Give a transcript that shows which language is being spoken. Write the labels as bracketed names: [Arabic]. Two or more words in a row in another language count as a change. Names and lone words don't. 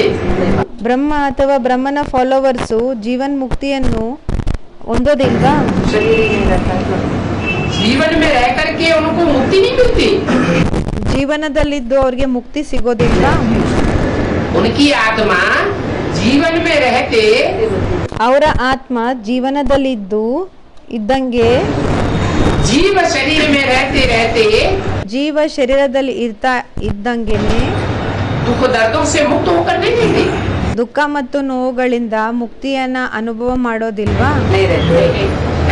[Kannada] ಬ್ರಹ್ಮ ಅಥವಾ ಬ್ರಹ್ಮನ ಫಾಲೋವರ್ಸು ಜೀವನ್ ಮುಕ್ತಿಯನ್ನು ಹೊಂದೋದಿಲ್ವಾ? [Hindi] जीवन में रह करके उनको मुक्ति नहीं मिलती। [Kannada] ಜೀವನದಲ್ಲಿದ್ದು ಅವ್ರಿಗೆ ಮುಕ್ತಿ ಸಿಗೋದಿಲ್ವಾ? [Hindi] उनकी आत्मा जीवन में रहते [Kannada] ಅವರ ಆತ್ಮ ಜೀವನದಲ್ಲಿದ್ದು ಇದ್ದಂಗೆ [Hindi] जीव शरीर में रहते रहते [Kannada] ಜೀವ ಶರೀರದಲ್ಲಿ ಇದ್ದಂಗೆನೆ [Hindi] दुख दर्दों से मुक्त होकर नहीं रहते। [Kannada] ದುಃಖ ಮತ್ತು ನೋವುಗಳಿಂದ ಮುಕ್ತಿಯನ್ನ ಅನುಭವ ಮಾಡೋದಿಲ್ವಾ? [Hindi] नहीं रहते।